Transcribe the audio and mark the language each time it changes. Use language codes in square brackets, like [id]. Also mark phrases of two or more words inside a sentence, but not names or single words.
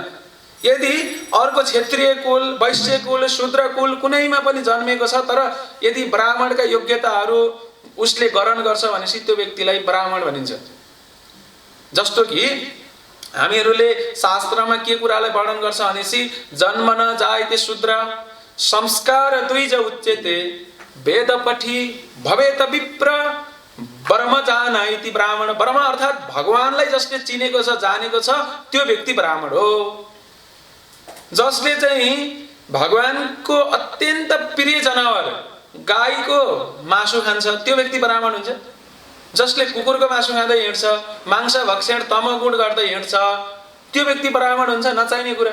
[ne] यदि अर्को क्षेत्रीय कुल, वैश्य कुल, शूद्र कुल कुनैमा पनि जन्मेको छ तर यदि ब्राह्मणका योग्यताहरू उसले ग्रहण गर्छ भनेपछि त्यो व्यक्तिलाई ब्राह्मण भनिन्छ। जस्तो कि हामीहरूले शास्त्रमा के कुरालाई वर्णन गर्छ भनेपछि [sa] जन्म न जायते शूद्र संस्कार द्विज उच्यते वेद पठी भवेत विप्र ब्रह्म जानाइति ब्राह्मण। [ne] ब्रह्म अर्थात् भगवानलाई जसले चिनेको छ, जानेको छ, त्यो व्यक्ति ब्राह्मण हो। जसले चाहिँ भगवानको अत्यन्त प्रिय जनावर गाईको मासु खान्छ त्यो व्यक्ति ब्राह्मण हुन्छ। जसले कुकुरको मासु खाँदै हिँड्छ, मांस भक्षण तमगुण गर्दै हिँड्छ, त्यो व्यक्ति ब्राह्मण हुन्छ, नचाहिने कुरा।